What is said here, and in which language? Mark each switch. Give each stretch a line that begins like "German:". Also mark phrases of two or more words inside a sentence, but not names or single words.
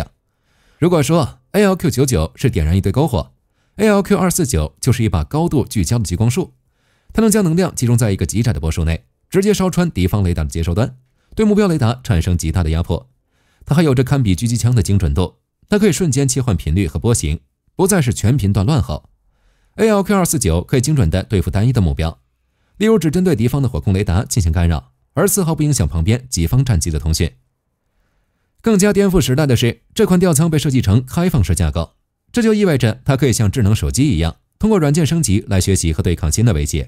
Chinese: 如果說 ALQ99 是點燃一堆篝火， ALQ249 就是一把高度聚焦的激光束，它能将能量集中在一個極窄的波束內，直接燒穿敌方雷達的接收端，對目標雷達產生極大的壓迫。它還有着堪比狙擊槍的精準度，它可以瞬間切換頻率和波形，不再是全頻段亂吼。ALQ249 可以精準地對付單一的目標，例如只針對敵方的火控雷達進行干擾，而絲毫不影響旁邊己方戰機的通訊。更加顛覆時代的是，這款吊艙被設計成開放式架構，這就意味着它可以像智能手機一樣，通過軟件升級來學習和對抗新的威脅。